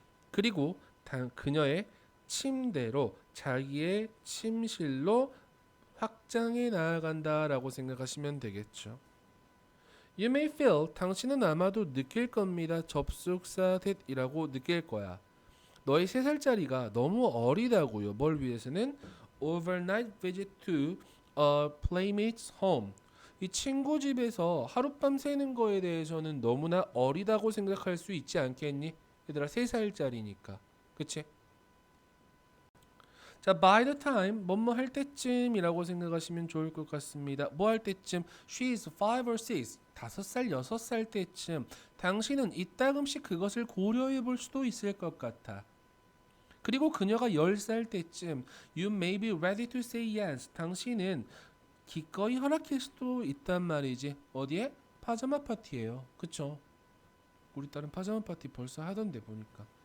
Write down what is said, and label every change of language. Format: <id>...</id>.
<ko>그리고 그녀의 침대로 자기의 침실로 확장해 나아간다라고 생각하시면 되겠죠.</ko> <en>You may feel,</en> <ko>당신은 아마도 느낄 겁니다. 접속사 that이라고 느낄 거야. 너희 3살짜리가 너무 어리다고요. 뭘 위해서는?</ko> <en>Overnight visit to a playmate's home.</en> <ko>이 친구 집에서 하룻밤 새는 거에 대해서는 너무나 어리다고 생각할 수 있지 않겠니? 얘들아 3살짜리니까. 그치? 자,</ko> <en>by the time,</en> <ko>뭐뭐 할 때쯤이라고 생각하시면 좋을 것 같습니다. 뭐 할 때쯤?</ko> <en>She is 5 or 6,</en> <ko>5살, 6살 때쯤. 당신은 이따금씩 그것을 고려해 볼 수도 있을 것 같아. 그리고 그녀가 10살 때쯤</ko> <en>You may be ready to say yes.</en> <ko>당신은 기꺼이 허락할 수도 있단 말이지. 어디에? 파자마 파티예요. 그쵸? 우리 딸은 파자마 파티 벌써 하던데 보니까.</ko>